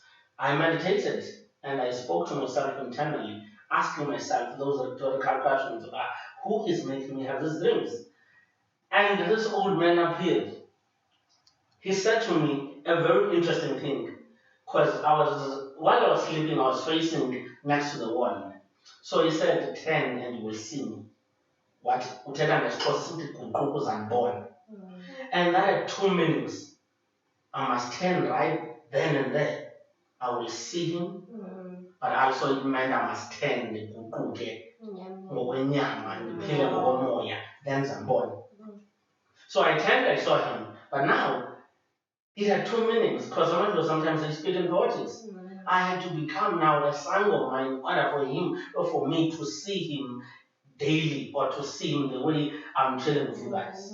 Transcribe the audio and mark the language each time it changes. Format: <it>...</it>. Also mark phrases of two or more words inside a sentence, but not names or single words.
<en>I meditated and I spoke to myself internally, asking myself those rhetorical questions about who is making me have these dreams. And this old man appeared. He said to me a very interesting thing, because while I was sleeping, I was facing next to the wall. So he said, turn and you will see me.</en> <xh>What uthetha ngesixhosa sithi guquka uzandibona.</xh> <en>And that had two meanings. I must turn right then and there. I will see him but also it meant I must tend</en> <xh>ngokwenyama ndiphile ngokomoya ndenza mbona.</xh> <en>So I turned, I saw him, but now it had two meanings because sometimes they speak in poetics. I had to become now a son of mine in order for him or for me to see him daily or to see him the way I'm chilling with you guys.</en>